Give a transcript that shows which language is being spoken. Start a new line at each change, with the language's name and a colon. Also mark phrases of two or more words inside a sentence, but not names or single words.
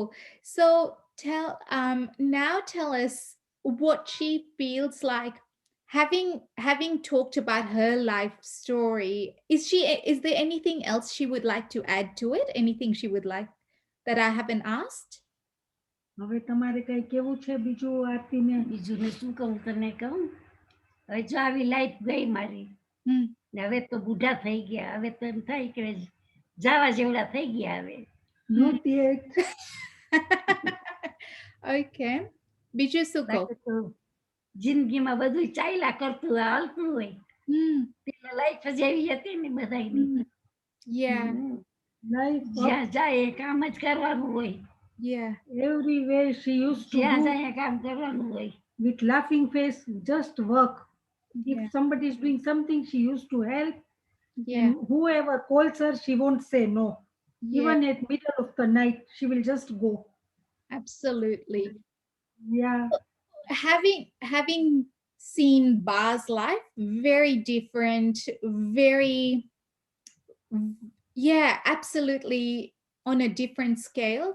English: So now tell us what she feels like having talked about her life story. Is there anything else she would like to add to it? Anything she would like that I haven't asked?
Gujarati: હવે તમારે કઈ કેવું છે બીજું આરતીને? બીજું ને શું કહું તને કહું, હવે જો આવી લાઈફ ગઈ મારી, Hmm. ને હવે તો બુઢા થઈ ગયા, હવે તો એમ થાય કે જાવા જેવડા થઈ ગયા હવે.
English: Not yet.
Gujarati: Okay. બીજું શું કહો? બાકી તો જિંદગીમાં બધું ચાલ્યા કરતું હાલતું હોય. Hmm. પેલા લાઈફ જ એવી હતી ને બધાયની. Yeah. Life જ્યાં જાય એ કામ જ કરવાનું હોય. Yeah.
English: everywhere she used to
Gujarati: જ્યાં
English: do
Gujarati: જાય કામ કરવાનું હોય.
English: with laughing face, just work. If Yeah. somebody is doing something, she used to help. Yeah. And whoever calls her, she won't say no. Yeah. Even at middle of the night, she will just go. Absolutely. Yeah. Having seen Ba's life, very different, very absolutely on a different scale.